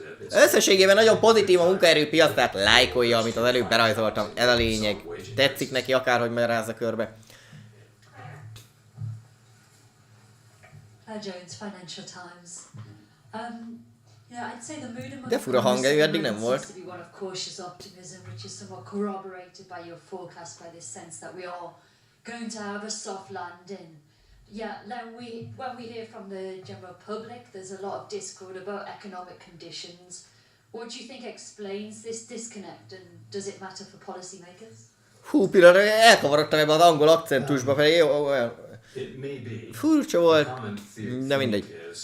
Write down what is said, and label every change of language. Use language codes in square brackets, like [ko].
[hu] Összességében nagyon pozitív a munkaerőpiac, tehát lájkolja, amit az előbb berajzoltam. Ez a lényeg. Tetszik neki akárhogy magyarázza körbe. [en] Jones, Financial Times. I'd say the mood among [hu] De fura hangja, ő eddig nem volt. [en] seems to be one of cautious optimism, which is somewhat corroborated by your forecast, by this sense that we are going to have a soft landing. Yeah, when we hear from the general public, there's a lot of discord about economic conditions. What do you think explains this disconnect, and does it matter for policymakers? [hu] Hú, pillanat, elkavarodtam ebbe az angol akcentusba, pedig jó, olyan furcsa volt, de mindegy.